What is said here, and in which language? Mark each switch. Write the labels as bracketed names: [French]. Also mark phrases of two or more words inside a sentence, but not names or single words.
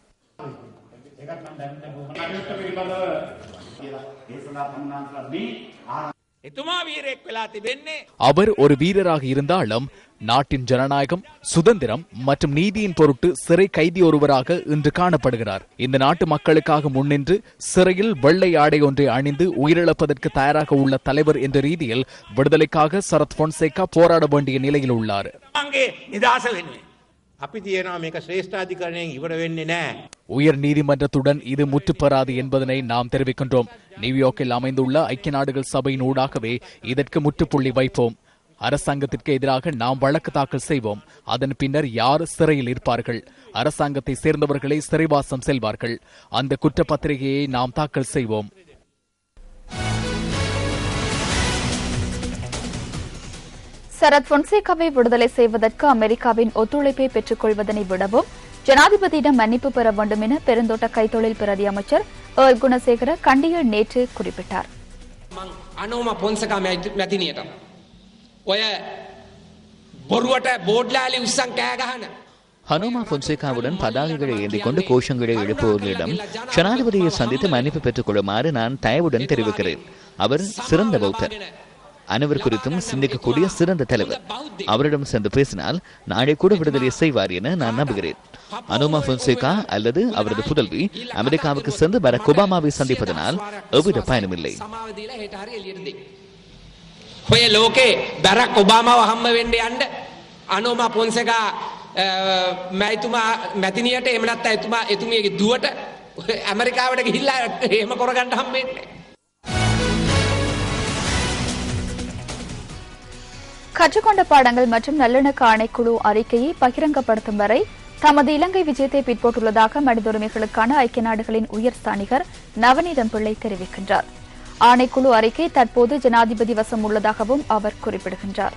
[Tamil] அவர் ஒரு வீரராக இருந்தாலும் நாட்டின் ஜனநாயகம், சுதந்திரம் மற்றும் நீதியின் பொருட்டு சிறை கைதி ஒருவராக இன்று காணப்படுகிறார். இந்த நாட்டு மக்களுக்காக முன்னின்று சிறையில் வெள்ளை ஆடை ஒன்றை அணிந்து உயிரிழப்பதற்கு தயாராக உள்ள தலைவர் என்ற ரீதியில் விடுதலைக்காக சரத் பொன்சேகா போராட வேண்டிய நிலையில் உள்ளார். [Sinhala] අපි තියනවා මේක ශ්‍රේෂ්ඨාධිකරණයෙන් ඉවර වෙන්නේ නැහැ. [Tamil] உயர் நீதிமன்றத்துடன் இது முற்றுப்பெறாது என்பதனை நாம் தெரிவிக்கின்றோம். நியூயார்க்கில் அமைந்துள்ள ஐக்கிய நாடுகள் சபையின் ஊடாகவே இதற்கு முற்றுப்புள்ளி வைப்போம். அரசாங்கத்திற்கு எதிராக நாம் வழக்கு தாக்கல் செய்வோம். அதன் பின்னர் யார் சிறையில் இருப்பார்கள்? அரசாங்கத்தை சேர்ந்தவர்களை சிறைவாசம் செல்வார்கள். அந்த குற்றப்பத்திரிகையை நாம் தாக்கல் செய்வோம். சரத் பொன்சேகாவை விடுதலை செய்வதற்கு அமெரிக்காவின் ஒத்துழைப்பை பெற்றுக் கொள்வதனை விடவும் ஜனாதிபதியிடம் மன்னிப்பு பெற வேண்டும் என பெருந்தோட்ட கைத்தொழில் பிரதி அமைச்சர் ஏர்ல் குணசேகர கண்டியில் நேற்று குறிப்பிட்டார். [Sinhala] අනෝම පොන්සකා මැතිනියට ඔය බොරුවට බෝඩ්ලාලි උස්සන් කෑ ගහන [Tamil] ஹனோமா பொன்சேகாவுடன் பதாகைகளை ஏந்திக் கொண்டு கோஷங்களை எழுப்புவர்களிடம் ஜனாதிபதியை சந்தித்து மன்னிப்பு பெற்றுக் கொள்ளுமாறு நான் தயவுடன் தெரிவிக்கிறேன். அவர் சிறந்த பௌத்தர், அனைவர் குறித்தும் சிந்திக்கக்கூடிய சிறந்த தலைவர். அவரிடம் சென்று பேசினால் நாளை கூட விடுதலை செய்வார் என நான் நம்புகிறேன். அனோமா பொன்சேகா அல்லது அவரது புதல்வி அமெரிக்காவுக்கு சென்று பராக் ஒபாமாவை சந்திப்பதனால் எவ்வித பயனுமில்லை. [Sinhala] ඔය ලෝකේ බැරක් ඔබාමාව හම්බ වෙන්න යන්න අනෝමා පොන්සේකා මැතිතුමා මැතිනියට එහෙම නැත්නම් එතුමියගේ දුවට ඇමරිකාවට ගිහිල්ලා එහෙම කරගන්න හම්බෙන්නේ. [Tamil] கற்றுக்கொண்ட பாடங்கள் மற்றும் நல்லிணக்க ஆணைக்குழு அறிக்கையை பகிரங்கப்படுத்தும் வரை தமது இலங்கை விஜயத்தை பிற்போட்டுள்ளதாக மனித உரிமைகளுக்கான ஐக்கிய நாடுகளின் உயர்ஸ்தானிகர் நவநீதம் பிள்ளை தெரிவிக்கின்றார். ஆணைக்குழு அறிக்கை தற்போது ஜனாதிபதி வசம் உள்ளதாகவும் அவர் குறிப்பிடுகின்றார்.